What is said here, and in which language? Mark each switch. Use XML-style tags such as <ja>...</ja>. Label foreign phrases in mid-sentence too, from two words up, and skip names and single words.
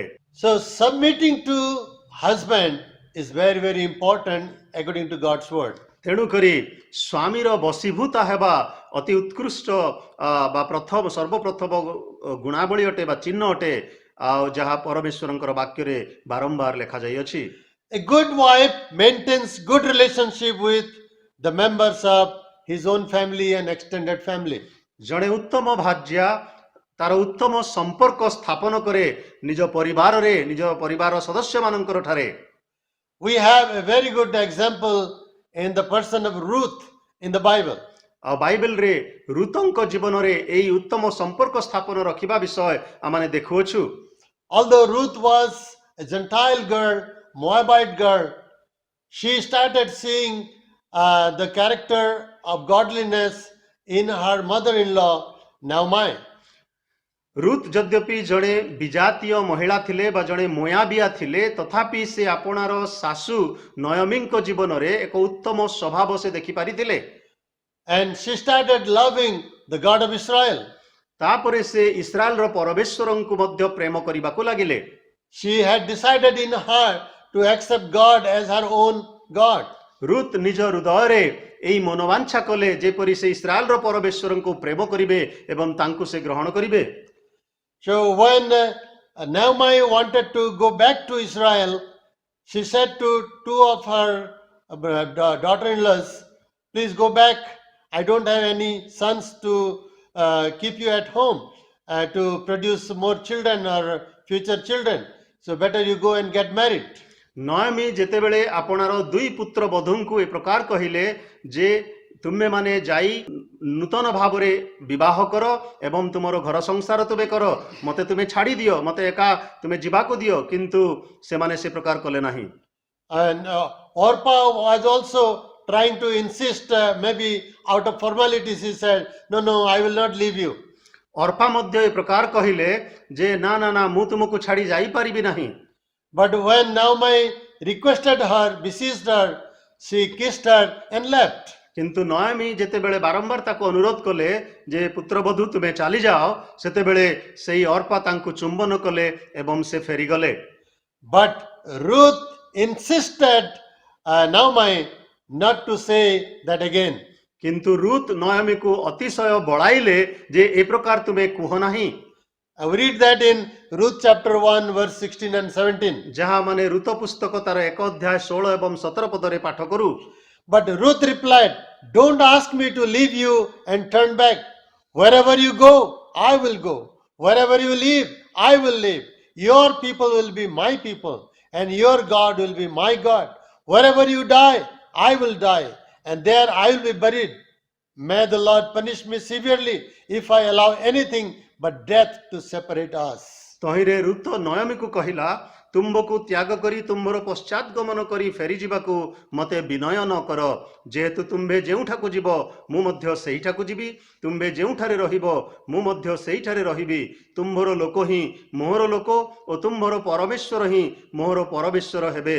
<en>So submitting to husband is very, very important according to God's word.</en> <or>ତେଣୁକରି ସ୍ୱାମୀର ବଶୀଭୂତା ହେବା ଅତି ଉତ୍କୃଷ୍ଟ ବା ସର୍ବପ୍ରଥମ ଗୁଣାବଳୀ ଅଟେ ବା ଚିହ୍ନ ଅଟେ ଆଉ ଯାହା ପରମେଶ୍ୱରଙ୍କର ବାକ୍ୟରେ ବାରମ୍ବାର ଲେଖାଯାଇଅଛି।</or> <en>A good wife maintains good relationship with the members of his own family and extended family.</en> <or>ଜଣେ ଉତ୍ତମ ଭାର୍ଯ୍ୟା ତାର ଉତ୍ତମ ସମ୍ପର୍କ ସ୍ଥାପନ କରେ ନିଜ ପରିବାରରେ, ନିଜ ପରିବାର ସଦସ୍ୟମାନଙ୍କର ଠାରେ।</or> <en>We have a very good example in the person of Ruth in the Bible.</en> <or>ଆଉ ବାଇବେଲରେ ରୁତଙ୍କ ଜୀବନରେ ଏହି ଉତ୍ତମ ସମ୍ପର୍କ ସ୍ଥାପନ ରଖିବା ବିଷୟ ଆମେ ଦେଖୁଅଛୁ।</or> <en>Although Ruth was a Gentile girl, Moabite girl, she started seeing the character of godliness in her mother-in-law, Naomi.</en> <or>ରୁତ୍ ଯଦ୍ୟପି ଜଣେ ବିଜାତୀୟ ମହିଳା ଥିଲେ ବା ଜଣେ ମୋୟାବିଆ ଥିଲେ, ତଥାପି ସେ ଆପଣାର ଶାଶୁ ନୟମୀଙ୍କ ଜୀବନରେ ଏକ ଉତ୍ତମ ସ୍ୱଭାବ ସେ ଦେଖିପାରିଥିଲେ।</or> <en>And she started loving the God of Israel.</en> <or>ତାପରେ ସେ ଇସ୍ରାଏଲର ପରମେଶ୍ୱରଙ୍କୁ ମଧ୍ୟ ପ୍ରେମ କରିବାକୁ ଲାଗିଲେ।</or> <en>She had decided in her to accept God as her own God.</en> <or>ରୁତ୍ ନିଜ ହୃଦୟରେ ଏହି ମନୋବାଞ୍ଛା କଲେ ଯେପରି ସେ ଇସ୍ରାଏଲର ପରମେଶ୍ୱରଙ୍କୁ ପ୍ରେମ କରିବେ ଏବଂ ତାଙ୍କୁ ସେ ଗ୍ରହଣ କରିବେ।</or> <en>So when Naomi wanted to go back to Israel, she said to two of her daughter-in-laws, please go back. I don't have any sons to keep you at home to produce more children or future children. So better you go and get married.</en> <or>ନୟମୀ ଯେତେବେଳେ ଆପଣାର ଦୁଇ ପୁତ୍ର ବଧୂଙ୍କୁ ଏ ପ୍ରକାର କହିଲେ ଯେ ତୁମେମାନେ ଯାଇ ନୂତନ ଭାବରେ ବିବାହ କର ଏବଂ ତୁମର ଘର ସଂସାର ତୁମେ କର, ମତେ ତୁମେ ଛାଡ଼ି ଦିଅ, ମତେ ଏକା ତୁମେ ଯିବାକୁ ଦିଅ, କିନ୍ତୁ ସେମାନେ ସେ ପ୍ରକାର କଲେ ନାହିଁ।</or> <en>And Orpah was also trying to insist, maybe out of formalities, he said, no, I will not leave you.</en> <or>ଅର୍ପା ମଧ୍ୟ ଏ ପ୍ରକାର କହିଲେ ଯେ ନା ନା ନା ମୁଁ ତୁମକୁ ଛାଡ଼ି ଯାଇପାରିବି ନାହିଁ।</or> <en>But when Naomi requested her, beseeched her, she kissed her and left.</en> <or>କିନ୍ତୁ ନୟମୀ ଯେତେବେଳେ ବାରମ୍ବାର ତାକୁ ଅନୁରୋଧ କଲେ ଯେ ପୁତ୍ରବଧୂ ତୁମେ ଚାଲିଯାଅ, ସେତେବେଳେ ସେହି ଅର୍ପା ତାଙ୍କୁ ଚୁମ୍ବନ କଲେ ଏବଂ ସେ ଫେରିଗଲେ।</or> <en>But Ruth insisted Naomi not to say that again.</en> <or>କିନ୍ତୁ ରୁତ୍ ନୟମୀକୁ ଅତିଶୟ ବଳାଇଲେ ଯେ ଏ ପ୍ରକାର ତୁମେ କୁହ ନାହିଁ।</or> <en>We read that in Ruth chapter 1 verse 16 and 17.</en> <or>ଯାହା ମାନେ ଋତ ପୁସ୍ତକ ତାର 1 ଅଧ୍ୟାୟ 16 ଏବଂ 17 ପଦରେ ପାଠ କରୁ।</or> <en>But Ruth replied, don't ask me to leave you and turn back. Wherever you go, I will go. Wherever you live, I will live. Your people will be my people, and your God will be my God. Wherever you die, I will die, and there I will be buried. May the Lord punish me severely if I allow anything but death to separate us.</en> <or>ତହିଁରେ ଋତ ନୟମୀକୁ କହିଲା, ତୁମ୍ଭକୁ ତ୍ୟାଗ କରି ତୁମ୍ଭର ପଶ୍ଚାତ୍ ଗମନ କରି ଫେରିଯିବାକୁ ମତେ ବିନୟ ନ କର। ଯେହେତୁ ତୁମ୍ଭେ ଯେଉଁଠାକୁ ଯିବ ମୁଁ ମଧ୍ୟ ସେଇଠାକୁ ଯିବି, ତୁମ୍ଭେ ଯେଉଁଠାରେ ରହିବ ମୁଁ ମଧ୍ୟ ସେଇଠାରେ ରହିବି। ତୁମ୍ଭର ଲୋକ ହିଁ ମୋହର ଲୋକ ଓ ତୁମ୍ଭର ପରମେଶ୍ୱର ହିଁ ମୋହର ପରମେଶ୍ୱର ହେବେ।</or>